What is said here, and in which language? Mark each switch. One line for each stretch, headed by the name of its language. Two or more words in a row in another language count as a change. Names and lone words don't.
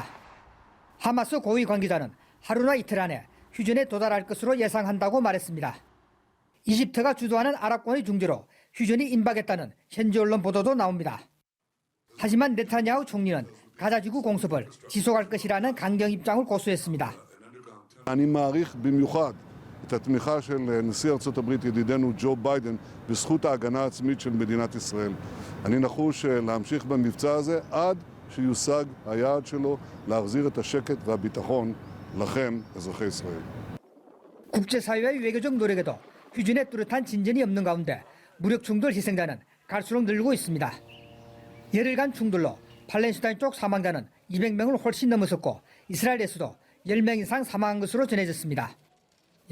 Korean: 하마스 고위 관계자는 하루나 이틀 안에 휴전에 도달할 것으로 예상한다고 말했습니다. 이집트가 주도하는 아랍권의 중재로 휴전이 임박했다는 현지 언론 보도도 나옵니다. 하지만 네타냐후 총리는 가자지구 공습을 지속할 것이라는 강경 입장을 고수했습니다.
Hebrew: אני מעריך במיוחד את התמיכה של נשיא ארצות הברית ידידנו ג'ו ביידן בזכות ההגנה העצמית של מדינת ישראל. אני נחוש להמשיך במבצע הזה עד שיושג היעד שלו להחזיר את השקט והביטחון לכם, אזרחי ישראל.
Korean: 국제사회의 외교적 노력에도 휴전에 뚜렷한 진전이 없는 가운데 무력 충돌 희생자는 갈수록 늘고 있습니다. 열흘간 충돌로 팔레스타인 쪽 사망자는 200명을 훨씬 넘어섰고 이스라엘에서도 10명 이상 사망한 것으로 전해졌습니다.